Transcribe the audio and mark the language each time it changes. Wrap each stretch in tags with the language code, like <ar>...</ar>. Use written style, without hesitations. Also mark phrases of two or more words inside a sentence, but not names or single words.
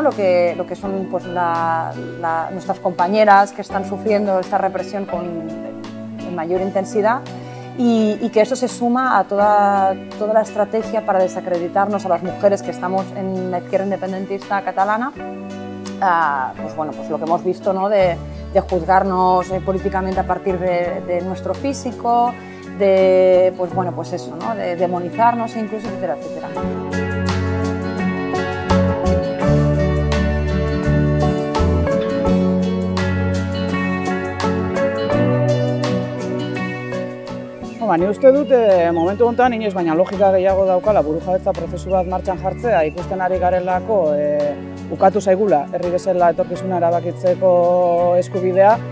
<es>lo que son pues, nuestras compañeras que están sufriendo esta represión con mayor intensidad, y que eso se suma a toda la estrategia para desacreditarnos a las mujeres que estamos en la izquierda independentista catalana. Pues bueno, pues lo que hemos visto, ¿no? de juzgarnos políticamente a partir de nuestro físico, de pues bueno, pues eso, ¿no? De demonizarnos incluso, etcétera, etcétera.</es> <eu>Ni uste dut momentu honetan inoiz baina logika gehiago daukala burujabetza prozesu bat martxan jartzea, ikusten ari garelako ukatu zaigula herri bezala etorkizuna erabakitzeko eskubidea,</eu>